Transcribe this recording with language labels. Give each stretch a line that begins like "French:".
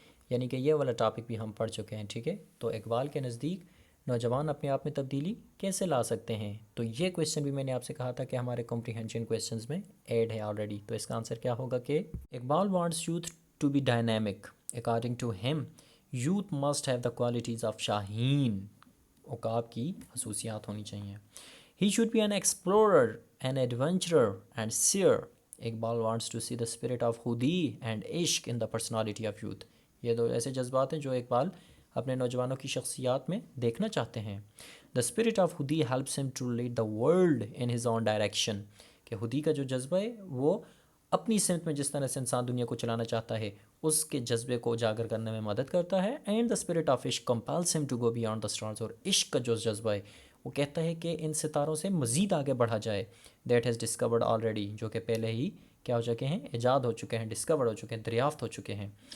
Urdu: یعنی کہ یہ والا ٹاپک بھی ہم پڑھ چکے ہیں، ٹھیک ہے. تو اقبال کے نزدیک نوجوان اپنے آپ میں تبدیلی کیسے لا سکتے ہیں. تو یہ کویسچن بھی میں نے آپ سے کہا تھا کہ ہمارے کمپریہنشن کویسچنز میں ایڈ ہے آلریڈی. تو اس کا آنسر کیا ہوگا کہ
English: Iqbal wants youth to be dynamic. According to him youth must have the qualities of شاہین.
Urdu: عقاب کی خصوصیات ہونی چاہیے.
English: He should be an explorer, an adventurer and seer. Iqbal wants to see the spirit of Hudi and Ishq in the personality of youth.
Urdu: یہ دو ایسے جذبات ہیں جو اقبال اپنے نوجوانوں کی شخصیات میں دیکھنا چاہتے ہیں.
English: The spirit of Hudi helps him to lead the world in his own direction.
Urdu: کہ ہدی کا جو جذبہ ہے وہ اپنی سمت میں جس طرح سے انسان دنیا کو چلانا چاہتا ہے اس کے جذبے کو اجاگر کرنے میں مدد کرتا ہے.
English: And the spirit of عشق compels him to go beyond the stars.
Urdu: اور عشق کا جو جذبہ ہے وہ کہتا ہے کہ ان ستاروں سے مزید آگے بڑھا جائے.
English: that has discovered already,
Urdu: جو کہ پہلے ہی کیا ہو چکے ہیں، ایجاد ہو چکے ہیں، ڈسکورڈ ہو چکے ہیں، دریافت ہو چکے ہیں.